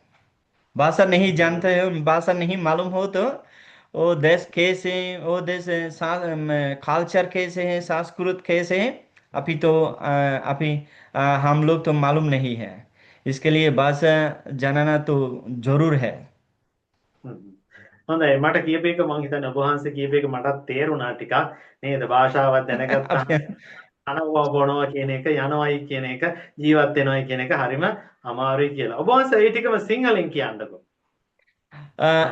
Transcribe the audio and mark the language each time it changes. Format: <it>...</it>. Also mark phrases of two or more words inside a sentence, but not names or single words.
<hi>भाषा नहीं जानते हो, भाषा नहीं मालूम हो तो वो देश कैसे, वो देश कल्चर कैसे है, संस्कृत कैसे है, अभी तो अभी हम लोग तो मालूम नहीं है। इसके लिए भाषा जानना तो जरूर है।</hi> <si>හොඳයි මට කියප එක මං හිතන්නේ ඔබ වහන්සේ කියප එක මටත් තේරුණා ටිකක් නේද භාෂාවක් දැනගත්තාම</si> <hi>अभी</hi> <si>අනවවා බොනවා කියන එක යනවයි කියන එක ජීවත් වෙනවයි කියන එක හරිම අමාරුයි කියලා. ඔබ වහන්සේ ඒ ටිකම සිංහලෙන් කියන්නකෝ. ඔව්.</si>